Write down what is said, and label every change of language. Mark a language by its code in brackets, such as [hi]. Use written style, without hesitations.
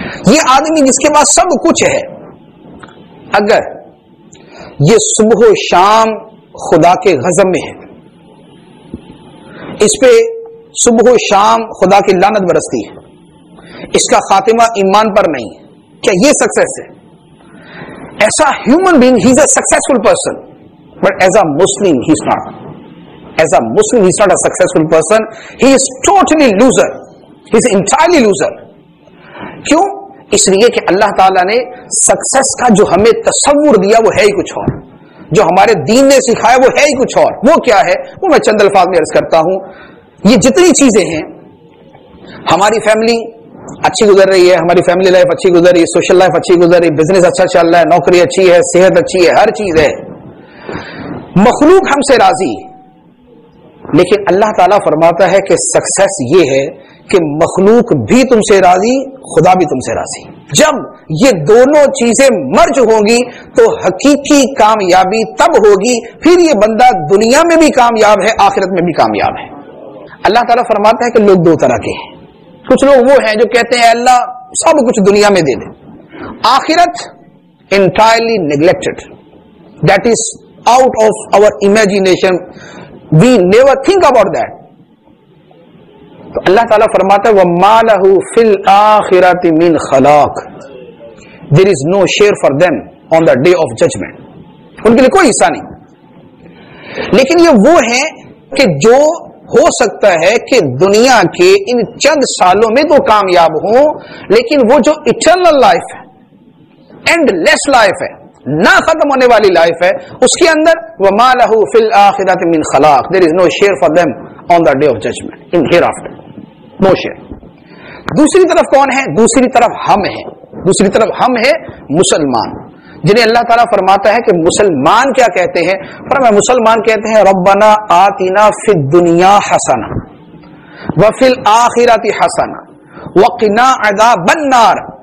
[ur] یہ آدمی جس کے پاس سب کچھ ہے، اگر یہ صبح و شام خدا کے غضب میں ہے، اس پہ صبح و شام خدا کی لعنت برستی ہے، اس کا خاتمہ ایمان پر نہیں، کیا یہ سکسیس ہے؟ [en] ایسا human being he is a successful person, but as a Muslim he is not. As a Muslim, he is not a successful person. He is totally loser. He is entirely loser. [ur] کیوں؟ اس لیے کہ اللہ تعالیٰ نے success کا جو ہمیں تصور دیا وہ ہے ہی کچھ اور، جو ہمارے دین نے سکھایا وہ ہے ہی کچھ اور. وہ کیا ہے؟ وہ میں چند الفاظ میں عرض کرتا ہوں. یہ جتنی چیزیں ہیں، ہماری فیملی اچھی گزر رہی ہے، ہماری فیملی لائف اچھی گزر رہی ہے، سوشل لائف اچھی گزر رہی ہے، بزنس اچھا چل رہا ہے، نوکری اچھی ہے، صحت اچھی ہے، ہر چیز ہے، مخلوق ہم سے راضی. لیکن اللہ تعالیٰ فرماتا ہے کہ سکسیس یہ ہے کہ مخلوق بھی تم سے راضی، خدا بھی تم سے راضی. جب یہ دونوں چیزیں مرج ہوں گی تو حقیقی کامیابی تب ہوگی. پھر یہ بندہ دنیا میں بھی کامیاب ہے، آخرت میں بھی کامیاب ہے. اللہ تعالیٰ فرماتا ہے کہ لوگ دو طرح کے ہیں. کچھ لوگ وہ ہیں جو کہتے ہیں اللہ سب کچھ دنیا میں دے دے، آخرت [en] Entirely neglected, that is out of our imagination. We never think about that. [ur] تو اللہ تعالیٰ فرماتا ہے [ar] وَمَا لَهُ فِي الْآخِرَةِ مِنْ خَلَاقٍ. [en] There is no share for them on the day of judgment. [ur] ان کے لیے کوئی حصہ نہیں. لیکن یہ وہ ہیں کہ جو ہو سکتا ہے کہ دنیا کے ان چند سالوں میں تو کامیاب ہوں، لیکن وہ جو ایٹرنل لائف ہے، اینڈ لیس لائف ہے، نہ ختم ہونے والی لائف ہے، اس کے اندر [ar] وَمَا لَهُ فِي الْآخِرَةِ مِنْ خَلَاقٍ. [en] There is no share for them on the day of judgment. In hereafter, no share. [ur] دوسری طرف کون ہے؟ دوسری طرف ہم ہیں. دوسری طرف ہم ہیں مسلمان، جنہیں اللہ تعالیٰ فرماتا ہے کہ مسلمان کیا کہتے ہیں. فرمایا مسلمان کہتے ہیں [ar] ربنا آتنا فی الدنیا حسنہ وفی الآخرۃ حسنہ وقنا عذاب النار.